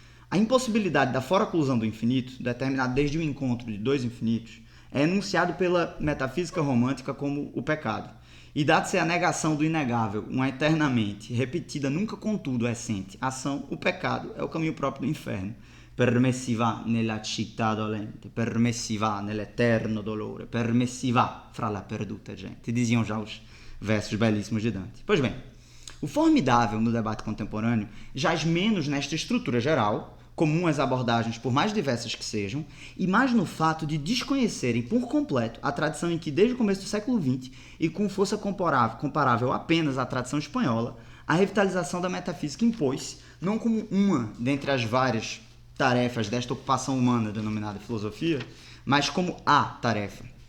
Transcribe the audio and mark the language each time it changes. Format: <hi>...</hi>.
<pt>A impossibilidade da fora-oclusão do infinito, determinada desde o encontro de dois infinitos, é enunciado pela metafísica romântica como o pecado. E dado-se a negação do inegável, uma eternamente, repetida, nunca contudo essente, ação, o pecado é o caminho próprio do inferno.</pt> <it>Per me si va nella città dolente, per me si va nell'eterno dolore, per me si va fra la perduta gente.</it> <pt>Diziam já os versos belíssimos de Dante. Pois bem, o formidável no debate contemporâneo jaz menos nesta estrutura geral, comum às abordagens por mais diversas que sejam, e mais no fato de desconhecerem por completo a tradição em que, desde o começo do século XX, e com força comparável apenas à tradição espanhola, a revitalização da metafísica impôs-se, não como uma dentre as várias tarefas desta ocupação humana denominada filosofia, mas como a tarefa.</pt>